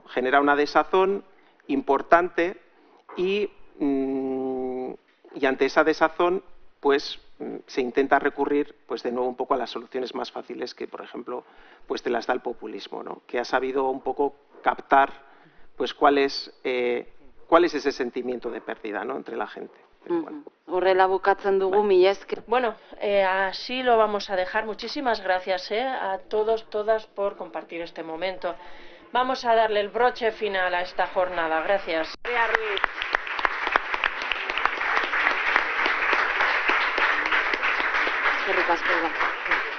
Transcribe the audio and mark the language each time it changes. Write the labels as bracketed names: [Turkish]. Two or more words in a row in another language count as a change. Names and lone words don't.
[Spanish] Genera una desazón importante y ante esa desazón pues se intenta recurrir pues de nuevo un poco a las soluciones más fáciles que, por ejemplo, pues te las da el populismo, ¿no? Que ha sabido un poco captar pues cuál es ese sentimiento de pérdida, ¿no? Entre la gente. [Basque] Horrela bukatzen dugu, mila esker. [Spanish] Bueno, así lo vamos a dejar. Muchísimas gracias a todos, todas por compartir este momento. Vamos a darle el broche final a esta jornada. Gracias. [Basque] Eskerrik asko.